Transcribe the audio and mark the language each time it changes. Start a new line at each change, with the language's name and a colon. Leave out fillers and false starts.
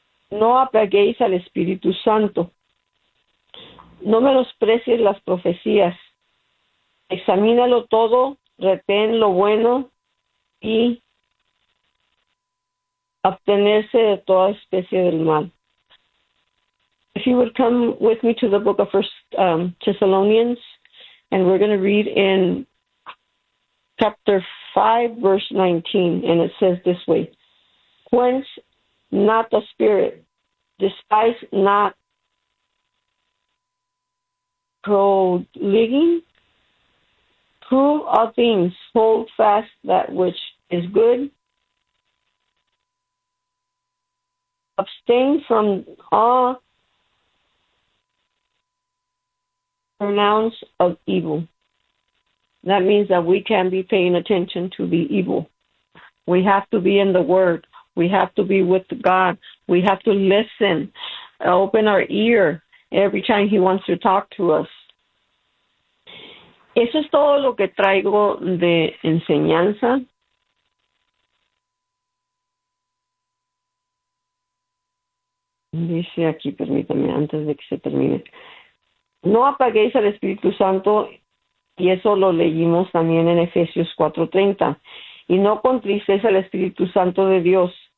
Spanish: No apaguéis al Espíritu Santo. No menosprecies las profecías. Examínalo todo, retén lo bueno y abstenerse de toda especie del mal.
English: If you would come with me to the book of First Thessalonians, and we're going to read in chapter 5, verse 19, and it says this way: Quench not the spirit, despise not profligacy, prove all things, hold fast that which is good, abstain from all pronounce of evil. That means that we can't be paying attention to the evil. We have to be in the Word. We have to be with God. We have to listen, open our ear every time He wants to talk to us.
Spanish: Eso es todo lo que traigo de enseñanza. Dice aquí, permítame, antes de que se termine. No apaguéis al Espíritu Santo, y eso lo leímos también en Efesios 4:30, y no contristéis al Espíritu Santo de Dios.